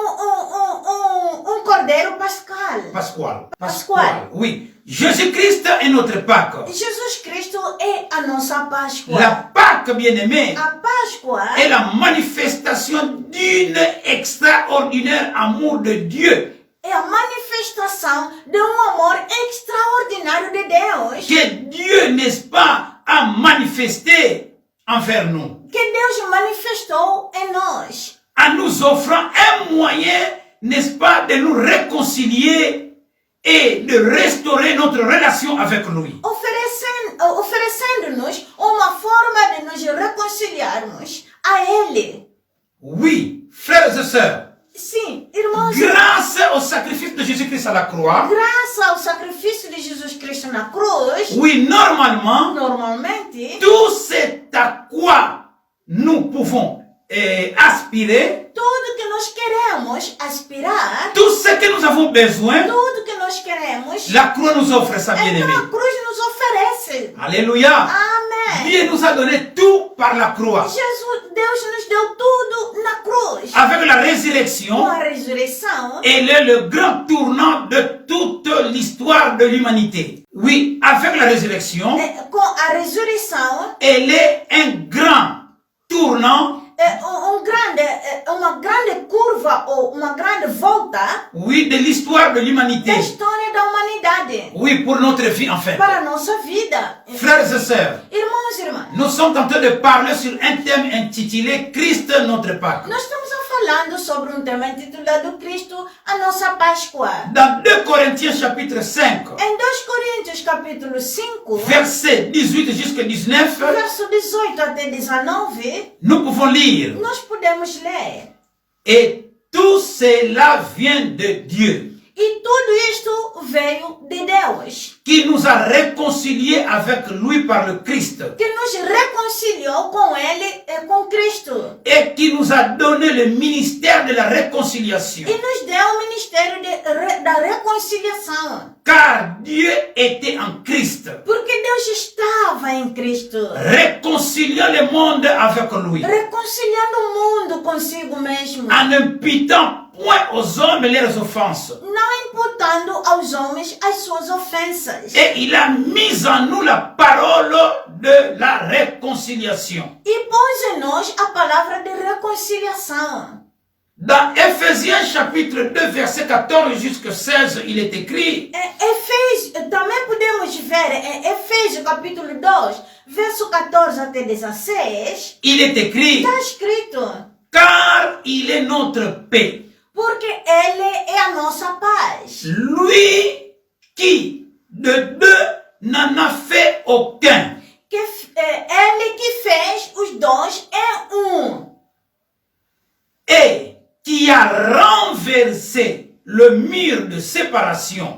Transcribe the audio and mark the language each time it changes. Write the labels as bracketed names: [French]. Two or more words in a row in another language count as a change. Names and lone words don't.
[Portuguese] Como cordeiro pascal. [French] Pascual. Oui. Jésus-Christ est notre Pâque. [Portuguese] Jesus Cristo é a nossa Páscoa. [French] La Pâque, bien-aimé, [Portuguese] A Páscoa [French] est la manifestation d'une extraordinaire amour de Dieu [Portuguese] é a manifestação de amor extraordinário de Deus [French] que Dieu, n'est-ce pas, a manifesté envers nous, [Portuguese] que Deus manifestou em nós, [French] en nous offrant un moyen, n'est-ce pas, de nous réconcilier et de restaurer notre relation avec lui. [Portuguese] oferecendo-nos uma forma de nos reconciliarmos a Ele. [French] Oui, frères et sœurs, [Portuguese] Sim, irmãos, [French] grâce au sacrifice de Jésus-Christ à la croix, [Portuguese] graças ao sacrifício de Jesus Cristo na cruz, [French] oui, normalement, [Portuguese] normalmente, [French] tout c'est à quoi nous pouvons aspirer, [Portuguese] tudo que nós queremos aspirar, [French] tout ce que nous avons besoin, [Portuguese] tudo que nós queremos, [French] la croix nous offre ça, bien-aimé. [Portuguese] então a cruz nos oferece. [French] Alléluia. [Portuguese] Amém. [French] Dieu nous a donné tout par la croix. [Portuguese] Deus nos deu tudo na cruz. [French] Avec la [Portuguese] Com [French] résurrection, [Portuguese] a ressurreição, [French] elle est le grand tournant de toute l'histoire de l'humanité. Oui, avec la résurrection, [Portuguese] com a ressurreição, [French] elle est un grand tournant, [Portuguese] uma grande curva ou uma grande volta [French] oui, de l'histoire de [Portuguese] da [French] l'humanité. [Portuguese] história da humanidade [French] Oui, pour notre vie, en fait. [Portuguese] para a nossa vida. [French] Frères et sœurs, [Portuguese] Irmãos e irmãs, [French] nous sommes en train de parler sur un thème intitulé Christ, notre Pâque. [Portuguese] nós estamos falando sobre um tema intitulado Cristo, a nossa Páscoa. [French] Dans 2 Corinthiens chapitre 5, [Portuguese] Em 2 Coríntios capítulo 5, [French] versets 18 jusqu'à 19, [Portuguese] verso 18 até 19, [French] nous pouvons lire. [Portuguese] nós podemos ler. [French] Et tout cela vient de Dieu, [Portuguese] E tudo isto veio de Deus, [French] qui nous a réconciliés avec lui par le Christ, [Portuguese] que nos reconciliou com Ele e com Cristo. [French] et qui nous a donné le ministère de la réconciliation. [Portuguese] E nos deu o ministério da reconciliação. [French] Car Dieu était en Christ, [Portuguese] Porque Deus estava em Cristo, [French] réconciliant le monde avec lui, [Portuguese] reconciliando o mundo consigo mesmo, [French] en n'imputant point aux hommes leurs offenses. [Portuguese] não imputando aos homens as suas ofensas. [French] Et il a mis en nous la parole de la réconciliation. [Portuguese] E pôs em nós a palavra de reconciliação. [French] Dans Ephésiens chapitre 2 verset 14 jusqu'à 16, il est écrit: [Portuguese] Também podemos ver em Efésios capítulo 2, verso 14 até 16, [French] il est écrit, [Portuguese] está escrito, [French] car il est notre paix. [Portuguese] porque Ele é a nossa paz. [French] Lui qui de deux n'en a fait aucun. [Portuguese] Ele que fez os dois em um. [French] Et qui a renversé le mur de séparation,